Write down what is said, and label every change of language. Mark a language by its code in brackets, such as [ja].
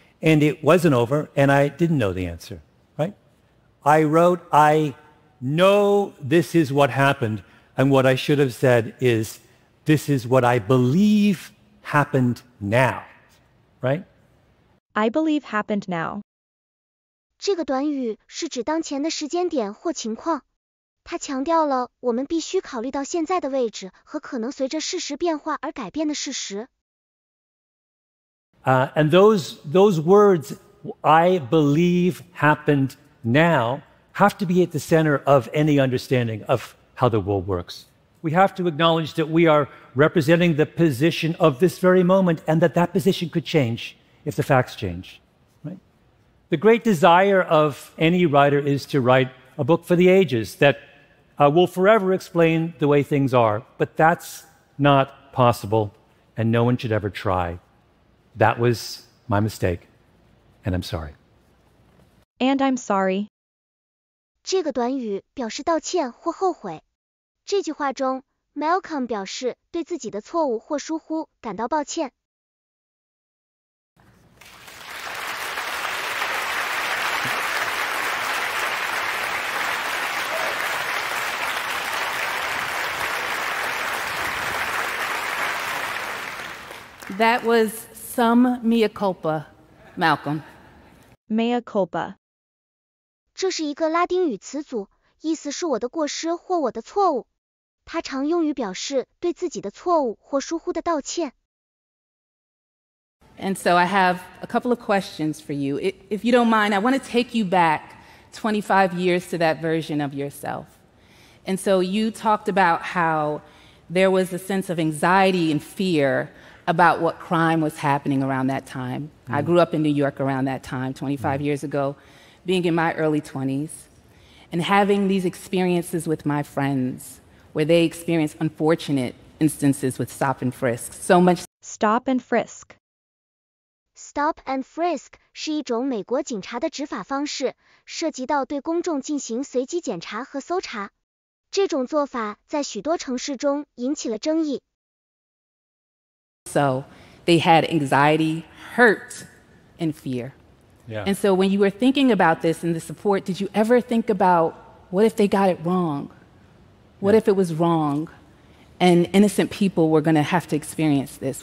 [en] And it wasn't over, and I didn't know the answer, right? I wrote, I know this is what happened, and what I should have said is, this is what I believe happened now, right? I believe happened now. [zh] 这个短语是指当前的时间点或情况。它强调了我们必须考虑到现在的位置和可能随着事实变化而改变的事实。 [en] And those words, I believe happened now, have to be at the center of any understanding of how the world works. We have to acknowledge that we are representing the position of this very moment and that position could change if the facts change. Right? The great desire of any writer is to write a book for the ages that will forever explain the way things are, but that's not possible, and no one should ever try. That was my mistake, and I'm sorry. And I'm sorry. [zh] 这个短语表示道歉或后悔。这句话中 Malcolm 表示对自己的错误或疏忽感到抱歉。 [en] That was some mea culpa, Malcolm. Mea culpa. [zh] 这是一个拉丁语词组，意思是我的过失或我的错误。它常用于表示对自己的错误或疏忽的道歉。 [en] And so I have a couple of questions for you. If you don't mind, I want to take you back 25 years to that version of yourself. And so you talked about how there was a sense of anxiety and fear about what crime was happening around that time. I grew up in New York around that time, 25 years ago, being in my early 20s, and having these experiences with my friends where they experienced unfortunate instances with stop and frisk. So much Stop and frisk. [zh] Stop and frisk 是一种美国警察的执法方式，涉及到对公众进行随机检查和搜查。这种做法在许多城市中引起了争议。 [en] So they had anxiety, hurt, and fear. Yeah. And so when you were thinking about this and the support, did you ever think about what if they got it wrong? What if it was wrong? And innocent people were going to have to experience this.